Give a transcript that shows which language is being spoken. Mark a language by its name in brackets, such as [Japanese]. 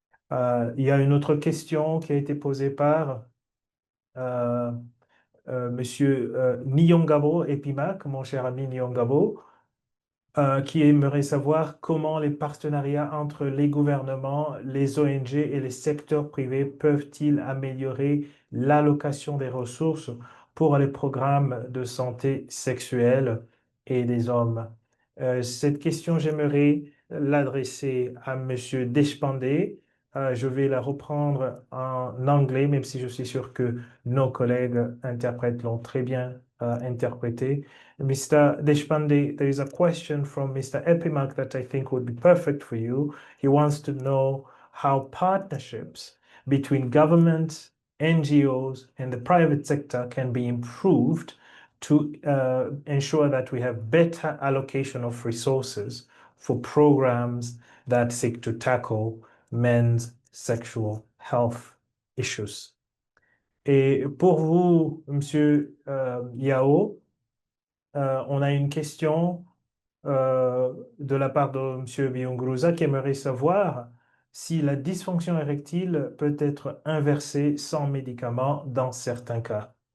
[French] Il y a une autre question qui a été posée par euh, Monsieur Nyongabo Epimac, mon cher ami Nyongabo, qui aimerait savoir comment les partenariats entre les gouvernements, les ONG et les secteurs privés peuvent-ils améliorer l'allocation des ressources pour les programmes de santé sexuelle et des hommes. Cette question, j'aimerais l'adresser à Monsieur Deshpande. Je vais la reprendre en anglais, même si je suis sûr que nos collègues interprètes l'ont très bien interprété. [English] Mr. Deshpande, there is a question from Mr. Epimac that I think would be perfect for you. He wants to know how partnerships between governments, NGOs, and the private sector can be improved to ensure that we have better allocation of resources for programs that seek to tackle men's sexual health issues. [French] Et pour vous, Monsieur Yao, on a une question de la part de M. Biungruza qui aimerait savoir si la dysfonction érectile peut être inversée sans médicament dans certains cas.